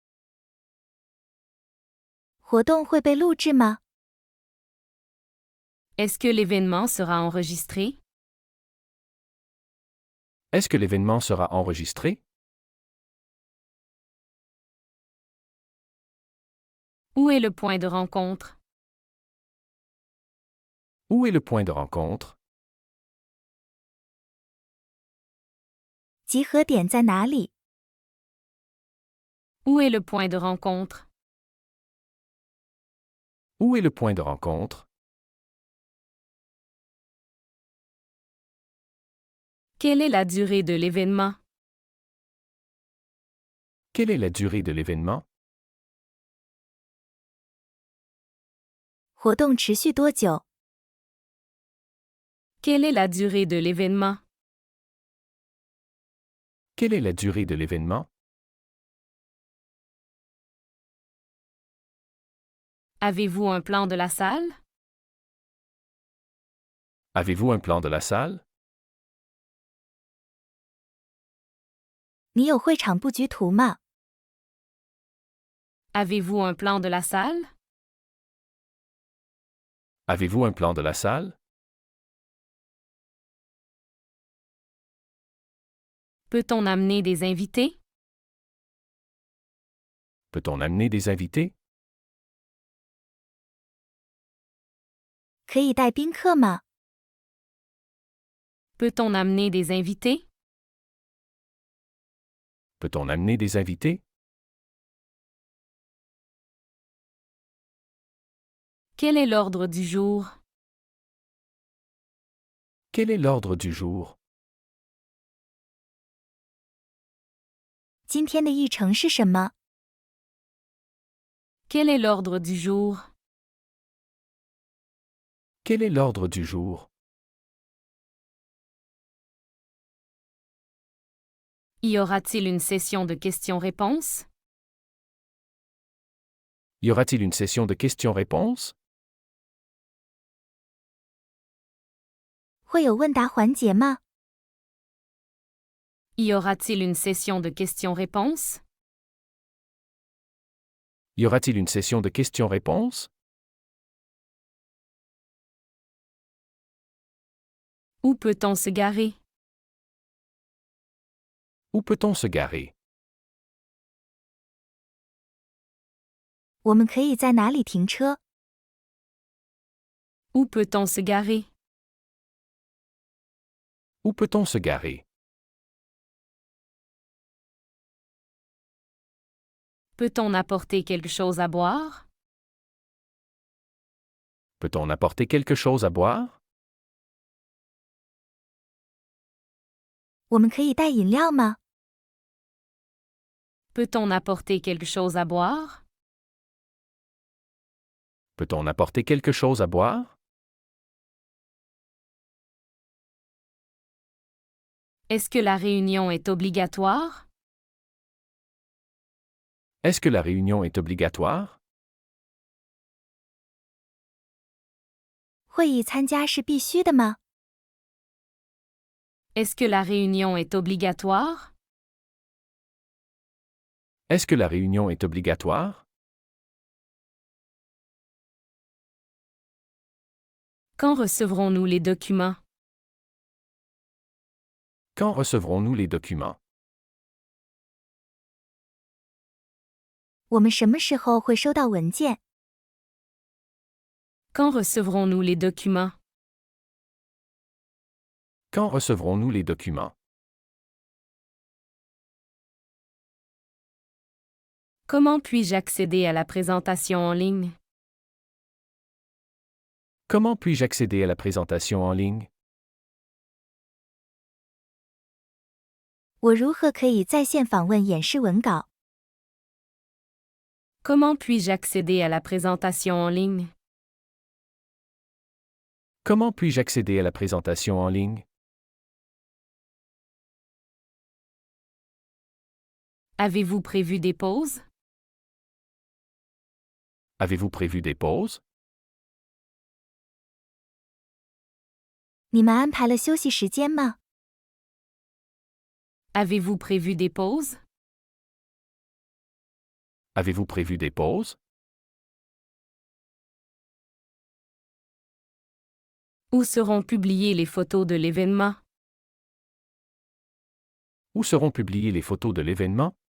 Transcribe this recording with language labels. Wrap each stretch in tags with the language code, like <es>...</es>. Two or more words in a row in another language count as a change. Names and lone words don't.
<zh>活动会被录制吗？</zh> <fr>Est-ce que l'événement sera enregistré? Est-ce que l'événement sera enregistré? Où est le point de rencontre? Où est le point de rencontre?</fr> <zh>集合点在哪里？</zh> <fr>Où est le point de rencontre? Où est le point de rencontre? Quelle est la durée de l'événement? Quelle est la durée de l'événement?</fr> <zh>活动持续多久？</zh> <fr>Quelle est la durée de l'événement? Quelle est la durée de l'événement? Avez-vous un plan de la salle? Avez-vous un plan de la salle?</fr> <zh>你有会场布局图吗？</zh> <fr>Avez-vous un plan de la salle? Avez-vous un plan de la salle? Peut-on amener des invités? Peut-on amener des invités?</fr> <zh>可以带宾客吗？</zh> <fr>Peut-on amener des invités? Peut-on amener des invités? Quel est l'ordre du jour? Quel est l'ordre du jour?</fr> <zh>今天的议程是什么？</zh> <fr>Quel est l'ordre du jour? Quel est l'ordre du jour? Y aura-t-il une session de questions-réponses? Y aura-t-il une session de questions-réponses?</fr> <zh>会有问答环节吗？</zh> <fr>Y aura-t-il une session de questions-réponses? Y aura-t-il une session de questions-réponses? Où peut-on se garer? Où peut-on se garer?</fr> <zh>我们可以在哪里停车？</zh> <fr>Où peut-on se garer? Où peut-on se garer? Peut-on apporter quelque chose à boire? Peut-on apporter quelque chose à boire?</fr> <zh>我们可以带饮料吗？</zh> <fr>Peut-on apporter quelque chose à boire? Peut-on apporter quelque chose à boire? Est-ce que la réunion est obligatoire? Est-ce que la réunion est obligatoire?</fr> <zh>会议参加是必须的吗？</zh> <fr>Est-ce que la réunion est obligatoire? Est-ce que la réunion est obligatoire? Quand recevrons-nous les documents? Quand recevrons-nous les documents?</fr> <zh>我们什么时候会收到文件？</zh> <fr>Quand recevrons-nous les documents? Quand recevrons-nous les documents? Comment puis-je accéder à la présentation en ligne? Comment puis-je accéder à la présentation en ligne?</fr> <zh>我如何可以在线访问演示文稿？</zh> <fr>Comment puis-je accéder à la présentation en ligne? Comment puis-je accéder à la présentation en ligne? Avez-vous prévu des pauses? Avez-vous prévu des pauses?</fr> <zh>你们安排了休息时间吗？</zh> <fr>Avez-vous prévu des pauses? Avez-vous prévu des pauses? Où seront publiées les photos de l'événement? Où seront publiées les photos de l'événement?</fr>